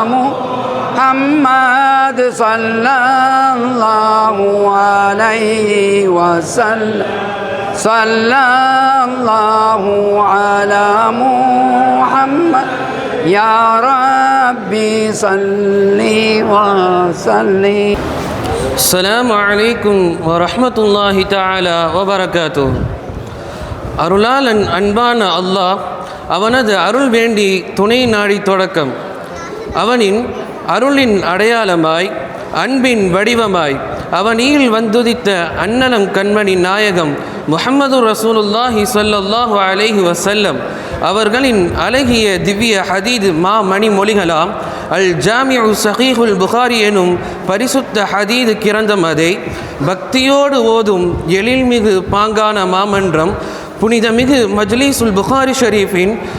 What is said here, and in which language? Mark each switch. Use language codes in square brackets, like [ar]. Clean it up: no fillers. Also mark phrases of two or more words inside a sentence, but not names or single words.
[ar] محمد صلى الله عليه وسلم صلى الله على محمد يا ربي صل وسلم. السلام عليكم ورحمة الله تعالى وبركاته. [ta] அருளாளன் அன்பான அல்லாஹ் அவனது அருள் வேண்டி துணை நாடி தொடக்கம். அவனின் அருளின் அடையாளமாய் அன்பின் வடிவமாய் அவனில் வந்துதித்த அன்னலம் கண்மணி நாயகம் முஹம்மது [ar] رسول الله صلى الله عليه وسلم [ta] அவர்களின் அழகிய திவ்ய ஹதீது மணி மொழிகளாம் அல் ஜாமிஉ ஸஹீஹுல் புகாரி எனும் பரிசுத்த ஹதீது கிரந்தம் அதை பக்தியோடு ஓதும் எழில்மிகு பாங்கான மாமன்றம் புனிதமிகு மஜ்லிஸுல் புகாரி ஷரீஃபின்